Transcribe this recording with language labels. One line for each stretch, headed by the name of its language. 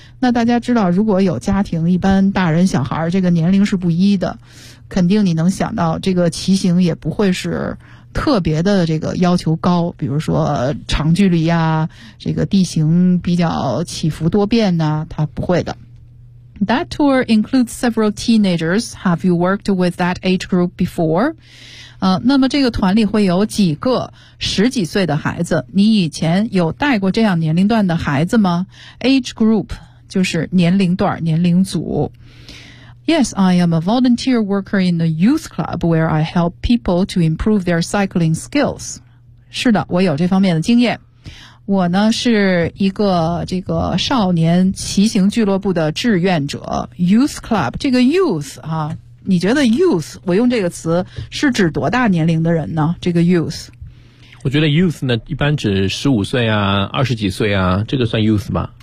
Chinese: 那大家知道如果有家庭，一般大人小孩这个年龄是不一的，肯定你能想到这个骑行也不会是特别的这个要求高，比如说长距离呀，这个地形比较起伏多变呢，它不会的。
English: That tour includes several teenagers. Have you worked with that age group before?
Chinese: 那么这个团里会有几个十几岁的孩子，你以前有带过这样年龄段的孩子吗？ Age group 就是年龄段年龄组。
English: Yes, I am a volunteer worker in a youth club where I help people to improve their cycling skills.
Chinese: 是的，我有这方面的经验。我呢是一个这个少年骑行俱乐部的志愿者 ,youth club, 这个 youth, 啊，你觉得 youth, 我用这个词是指多大年龄的人呢？这个 youth。我觉得 youth 呢，一般指15岁啊，20几岁啊，这个算 youth 吧？